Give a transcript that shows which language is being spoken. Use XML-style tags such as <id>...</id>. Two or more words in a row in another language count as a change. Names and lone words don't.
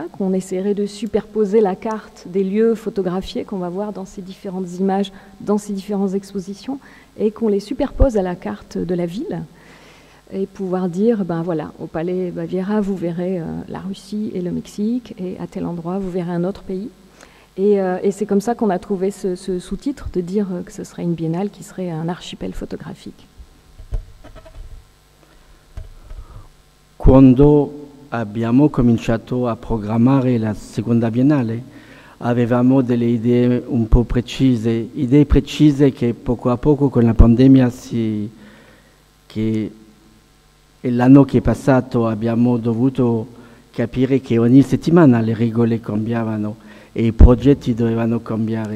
<fr>Qu'on essaierait de superposer la carte des lieux photographiés qu'on va voir dans ces différentes images, dans ces différentes expositions, et qu'on les superpose à la carte de la ville, et pouvoir dire, ben voilà, au Palais Baviera, vous verrez la Russie et le Mexique, et à tel endroit, vous verrez un autre pays. Et c'est comme ça qu'on a trouvé ce sous-titre, de dire que ce serait une biennale qui serait un archipel photographique.</fr> <it>Quando abbiamo cominciato a programmare la seconda biennale, avevamo delle idee un po' precise, idee precise che poco a poco con la pandemia che l'anno che è passato abbiamo dovuto capire che ogni settimana le regole cambiavano e i progetti dovevano cambiare.</it>